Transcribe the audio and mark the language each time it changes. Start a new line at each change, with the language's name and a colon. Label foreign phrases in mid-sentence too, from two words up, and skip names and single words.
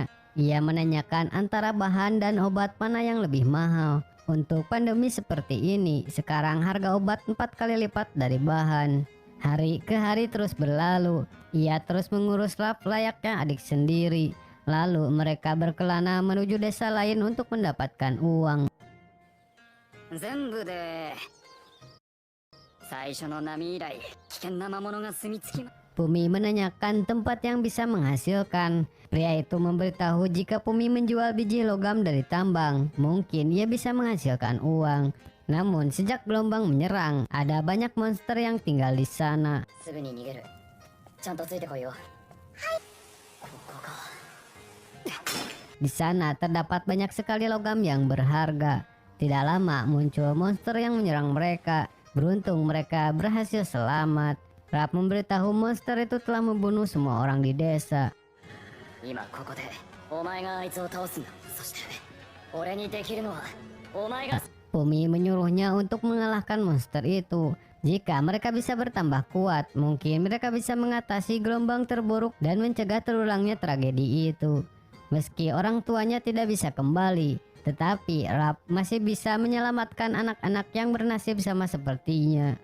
Indonesian: Ia menanyakan antara bahan dan obat mana yang lebih mahal. Untuk pandemi seperti ini, sekarang harga obat 4 kali lipat dari bahan. Hari ke hari terus berlalu. Ia terus mengurus Raph layaknya adik sendiri. Lalu mereka berkelana menuju desa lain untuk mendapatkan uang.
Japanese: 全部で最初の波以来危険な魔物が住み着きま
Indonesian: Pumi menanyakan tempat yang bisa menghasilkan. Pria itu memberitahu jika Pumi menjual biji logam dari tambang, mungkin ia bisa menghasilkan uang. Namun sejak gelombang menyerang, ada banyak monster yang tinggal di sana.
Japanese: すぐに逃げる。ちゃんとついてこいよ。ここか。
Indonesian: Di sana terdapat banyak sekali logam yang berharga. Tidak lama muncul monster yang menyerang mereka. Beruntung mereka berhasil selamat. Raph memberitahu monster itu telah membunuh semua orang di desa.
Japanese: 今ここでお前があいつを倒すんだ。そして俺にできるのはお前が。
Indonesian: Pumi menyuruhnya untuk mengalahkan monster itu. Jika mereka bisa bertambah kuat, mungkin mereka bisa mengatasi gelombang terburuk dan mencegah terulangnya tragedi itu. Meski orang tuanya tidak bisa kembali, tetapi Raph masih bisa menyelamatkan anak-anak yang bernasib sama sepertinya.